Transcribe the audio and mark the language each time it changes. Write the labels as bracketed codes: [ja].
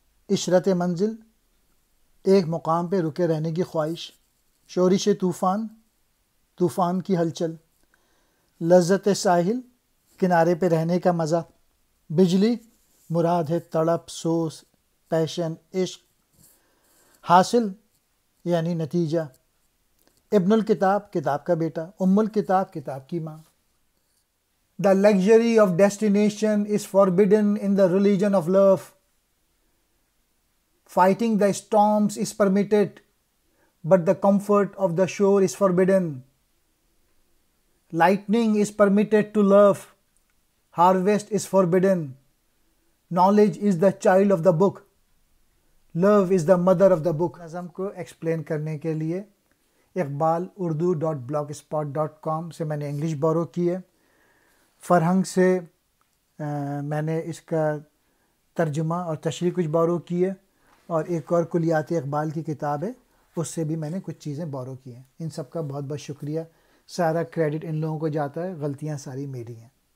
[ur] عشرت منزل، ایک مقام پہ رکے رہنے کی خواہش۔ شورش طوفان، طوفان کی ہلچل۔ لذت ساحل، کنارے پہ رہنے کا مزہ۔ بجلی، مراد ہے تڑپ، سوز، پیشن، عشق۔ حاصل یعنی نتیجہ۔ ابن الکتاب، کتاب کا بیٹا۔ ام الکتاب، کتاب کی ماں۔ [en] The luxury of destination is forbidden in the religion of love. Fighting the storms is permitted, but the comfort of the shore is forbidden. Lightning is permitted to love, harvest is forbidden. Knowledge is the child of the book, love is the mother of the book. [ur] نظم کو explain کرنے کے لیے اقبال.urdu.blogspot.com سے میں نے English borrow کی ہے. فرہنگ سے میں نے اس کا ترجمہ اور تشریح کچھ بورو کی ہے, اور ایک اور کلیات اقبال کی کتاب ہے, اس سے بھی میں نے کچھ چیزیں بورو کی ہیں. ان سب کا بہت بہت شکریہ. سارا کریڈٹ ان لوگوں کو جاتا ہے, غلطیاں ساری میری ہیں.